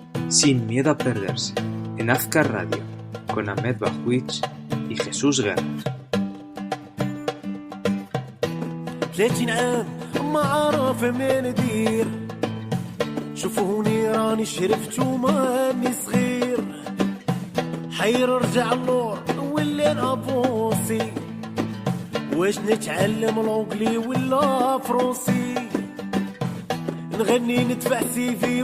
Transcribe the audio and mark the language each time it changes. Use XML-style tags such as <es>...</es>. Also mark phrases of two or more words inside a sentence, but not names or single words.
<es>Sin miedo a perderse, en Azcar Radio, con Ahmed Bajwich y Jesús Guerra.</es> <ar>30 عام ما عارف ما ندير شوفوني راني شرفت وماني صغير حير رجع النور ولا نابوسي واش نتعلم لونجلي ولا فرنسي نغني ندفع سيفي</ar>